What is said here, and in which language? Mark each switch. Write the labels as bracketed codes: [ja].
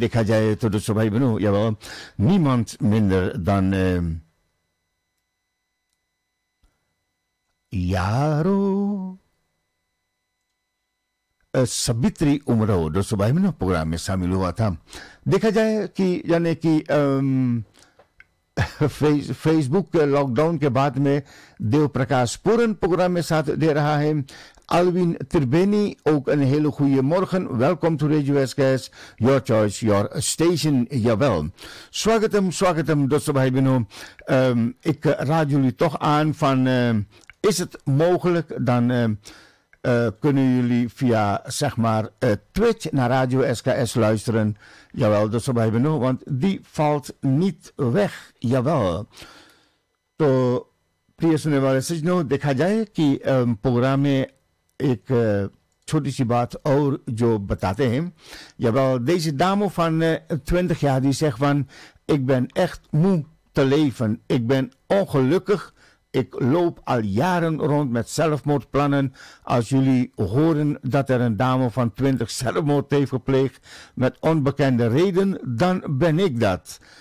[hi] देखा जाए तो दोस्तों भाई बहनों, [nl] jawel, niemand minder dan [hi] Yaro Sabitri Umrao दोस्तों भाई बहनों प्रोग्राम में शामिल हुआ था। देखा जाए कि यानी कि फेसबुक के लॉकडाउन के बाद में देव प्रकाश पूरन प्रोग्राम में साथ दे रहा है। [nl] Alwin Terbeni, ook een hele goede morgen. [en] Welkom to Radio SKS, your choice, your station, jawel. [hi] Swagatam, dosto bhai beno. [nl] Ik raad jullie toch aan van, is het mogelijk, dan kunnen jullie via, zeg maar, Twitch naar Radio SKS luisteren. Jawel, [hi] dosto bhai beno, [nl] want die valt niet weg, jawel. [hi] तो प्रिय सुनने वाले सज्जनों, देखा जाए कि programme में एक छोटी सी बात और जो बताते हैं. [nl] Jawel, deze dame van 20 jaar die zegt van, ik ben echt moe te leven. Ik ben ongelukkig. Ik loop al jaren rond met zelfmoordplannen. Als jullie horen dat er een dame van 20 zelfmoord heeft gepleegd met onbekende reden, dan ben ik dat.